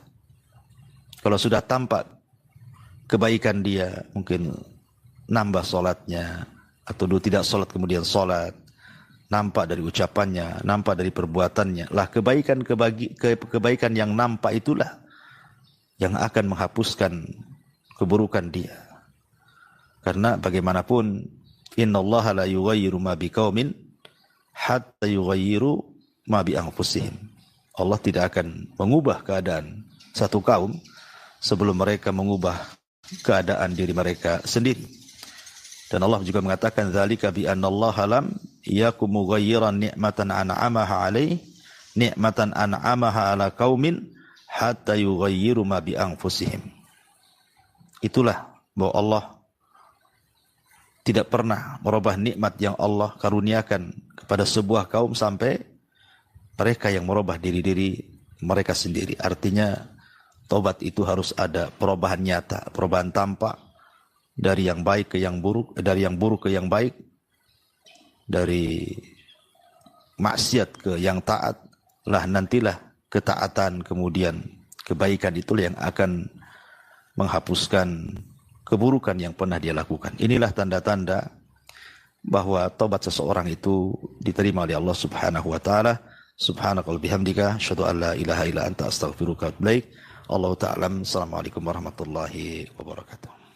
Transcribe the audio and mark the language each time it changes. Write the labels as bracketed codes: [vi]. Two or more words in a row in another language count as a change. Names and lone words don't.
[id] Kalau sudah tampak kebaikan dia, mungkin nambah sholatnya, atau dulu tidak sholat kemudian sholat, nampak dari ucapannya, nampak dari perbuatannya. Lah kebaikan yang nampak itulah yang akan menghapuskan keburukan dia. Karena bagaimanapun, [ar] إن الله لا يغير ما بقوم حتى يغيروا ما بأنفسهم. [id] Allah tidak akan mengubah keadaan satu kaum sebelum mereka mengubah keadaan diri mereka sendiri. Dan Allah juga mengatakan, [ar] ذلك بأن الله لم يك مغيرا نعمة أنعمها عليه نعمة أنعمها على قوم حتى يغيروا ما بأنفسهم. [id] Itulah bahwa Allah tidak pernah merubah nikmat yang Allah karuniakan kepada sebuah kaum sampai mereka yang merubah diri-diri mereka sendiri. Artinya tobat itu harus ada perubahan nyata, perubahan tampak dari yang baik ke yang buruk, dari yang buruk ke yang baik, dari maksiat ke yang taat. Lah nantilah ketaatan kemudian kebaikan itulah yang akan menghapuskan keburukan yang pernah dia lakukan. Inilah tanda-tanda bahwa tobat seseorang itu diterima oleh Allah [ar] سبحانه وتعالى. سبحانك اللهم وبحمدك أشهد أن لا إله إلا أنت أستغفرك وأتوب إليك. الله تعالى. السلام عليكم ورحمة الله وبركاته.